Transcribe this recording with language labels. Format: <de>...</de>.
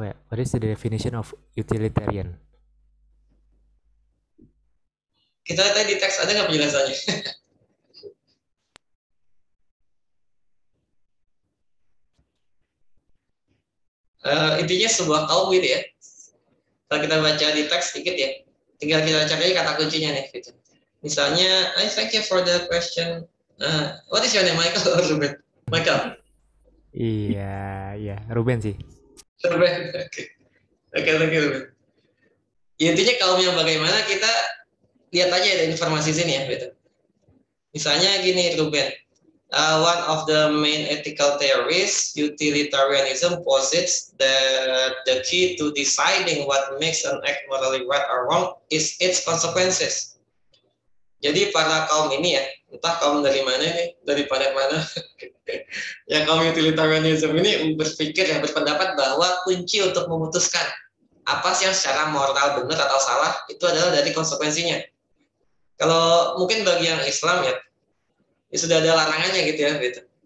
<en>What is the definition of utilitarian?</en> <id>Kita lihat di teks, ada nggak penjelasannya? Intinya sebuah kaum gitu ya. Kalau kita baca di teks sedikit ya, tinggal kita cari kata kuncinya nih gitu.</id> <en>Misalnya, I thank you for the question. What is your name, Michael or Ruben? Michael.</en> <id>Iya, Ruben sih.</id> <en>Ruben, oke, thank you Ruben.</en> <id>Ya, intinya kaumnya bagaimana, kita lihat aja ada informasi sini ya gitu. Misalnya gini</id> <en>Ruben, one of the main ethical theories, utilitarianism, posits that the key to deciding what makes an act morally right or wrong is its consequences.</en> <id>Jadi para kaum ini ya, entah kaum dari mana nih, daripada mana, ya kaum utilitarianism ini berpendapat bahwa kunci untuk memutuskan apa sih yang secara moral benar atau salah itu adalah dari konsekuensinya. Kalau mungkin bagi yang Islam ya sudah ada larangannya gitu ya gitu.</id>